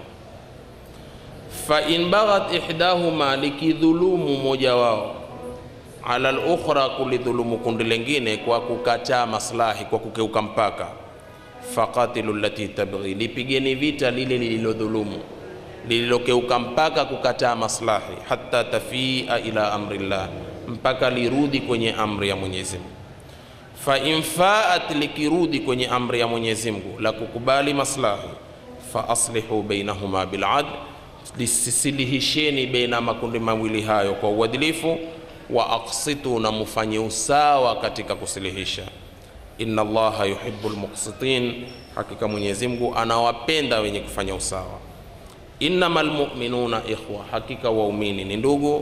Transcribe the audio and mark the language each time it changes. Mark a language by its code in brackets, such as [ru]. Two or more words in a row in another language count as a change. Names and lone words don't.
[ar] فإن بغت إحداهما, [sw] likidhulumu moja wao, [ar] على الأخرى, [sw] kulidhulumu kundi lingine kwa kukataa maslahi, kwa kukeuka mpaka, [ar] فقاتلوا التي تبغي, [sw] lipigeni vita lile lililodhulumu, lililokeuka mpaka kukataa maslahi, [ar] حتى تفيء إلى أمر الله, [sw] mpaka lirudi kwenye amri ya Mwenyezi Mungu. [ar] فإن فاءت, [sw] likirudi kwenye amri ya Mwenyezi Mungu la kukubali maslahi, [ar] فأصلحوا بينهما بالعدل, [sw] lisilihisheni baina makundi mawili hayo kwa uadilifu, [ar] وأقسطوا, [sw] na mufanye usawa katika kusilihisha. [ar] إن الله يحب المقسطين, [sw] hakika Mwenyezi Mungu anawapenda wenye kufanya usawa. [ar] إنما المؤمنون إخوة, [sw] hakika waumini ni ndugu.